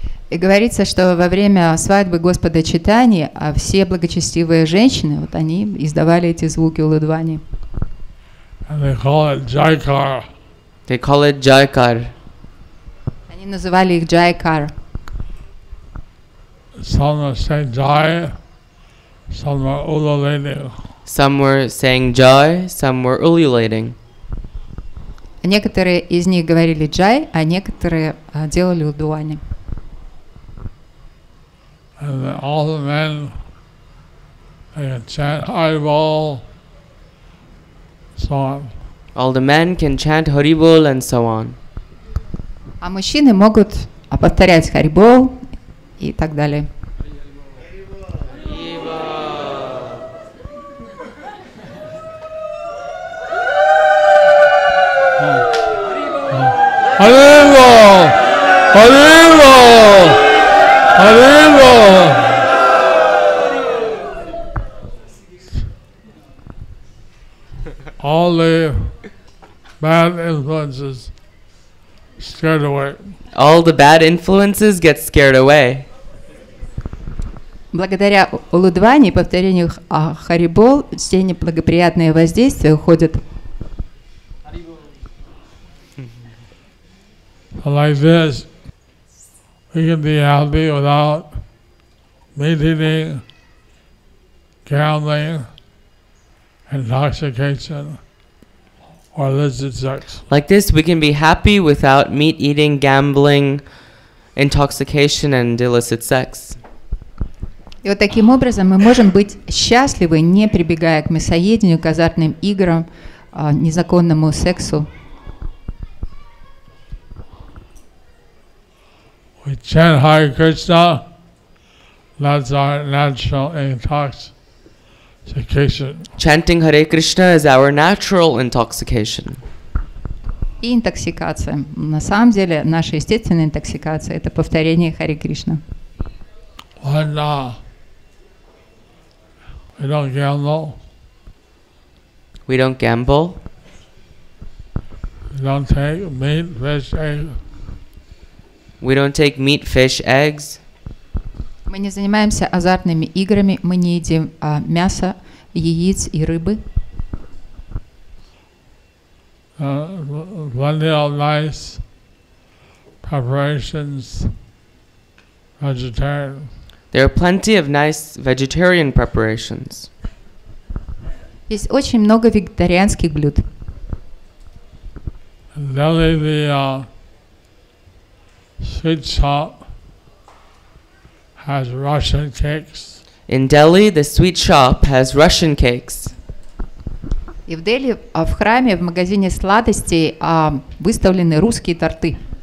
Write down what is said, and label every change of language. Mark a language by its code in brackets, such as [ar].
[ru] И говорится, что во время свадьбы Господа Чайтаньи все благочестивые женщины, вот они издавали эти звуки улудвани. [en] And they call it Jaikar. They call it Jaikar. [ru] Они называли их джайкар. [en] Some were saying Jai, some were ululating. Some were saying Jai, some were ululating. [ru] Некоторые из них говорили джай, а некоторые делали улудвани. [en] And then all the men, they can chant Haribol, so on. All the men can chant Haribol and so on. [ru] А мужчины могут повторять харибол и так далее. [en] Haribol! Haribol! Haribol! All the bad influences scared away. All the bad influences get scared away. [ru] Благодаря улудвани и повторению харибол все неблагоприятные воздействия уходят. [en] Like this, we can be happy without meat eating, gambling, intoxication, or illicit sex. Like this, we can be happy without meat eating, gambling, intoxication, and illicit sex. [ru] И вот таким образом мы можем быть счастливы, не прибегая к мясоедению, к азартным играм, незаконному сексу. [en] We chant Hare Krishna, that's our natural intoxication. Chanting Hare Krishna is our natural intoxication. [ru] И интоксикация. На самом деле наша естественная интоксикация – это повторение Харе Кришна. [en] When we don't gamble, We don't gamble. we don't take meat, fish, egg. We don't take meat, fish, eggs. [ru] Мы не занимаемся азартными играми, мы не едим мясо, яиц и рыбы. [en] Plenty of nice preparations, vegetarian. There are plenty of nice vegetarian preparations. [ru] Есть очень много вегетарианских блюд. [en] In Delhi, the sweet shop has Russian cakes. In Delhi, the sweet shop has Russian cakes. [ru] И в Дели, в храме, в магазине сладостей выставлены русские торты.